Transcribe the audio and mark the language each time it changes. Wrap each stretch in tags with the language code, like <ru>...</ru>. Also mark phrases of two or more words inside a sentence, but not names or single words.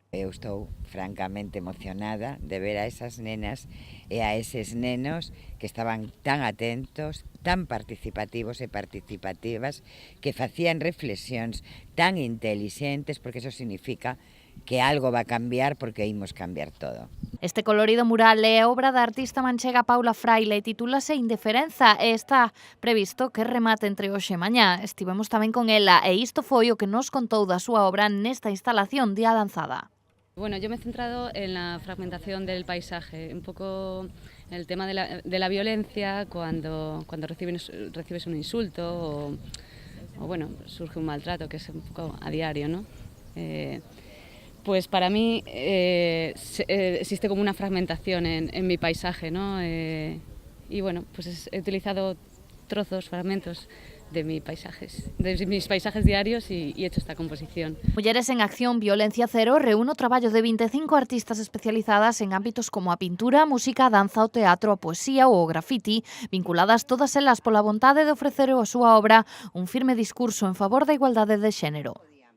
<gl>Eu estou francamente emocionada de ver a esas nenas e a eses nenos que estaban tan atentos, tan participativos e participativas, que facían reflexións tan intelixentes, porque</gl> <es>eso significa que algo va a cambiar,</es> <gl>porque imos cambiar todo. Este colorido mural é obra da artista manchega Paula Fraile e titúlase Indiferenza e está previsto que remate entre hoxe e mañá. Estivemos tamén con ela e isto foi o que nos contou da súa obra nesta instalación día lanzada.</gl> <es>Bueno, yo me he centrado en la fragmentación del paisaje, un poco en el tema de la violencia cuando recibes un insulto o bueno, surge un maltrato, que es un poco a diario, ¿no? Pues para mí existe como una fragmentación en mi paisaje, ¿no? Y bueno, pues he utilizado trozos, fragmentos de mis paisajes diarios y he hecho esta composición.</es> <gl>Mulleres en Acción Violencia Cero reúne o traballo de 25 artistas especializadas en ámbitos como a pintura, a música, a danza, o teatro, a poesía ou o grafiti, vinculadas todas elas pola vontade de ofrecer a súa obra un firme discurso en favor da igualdade de xénero.</gl>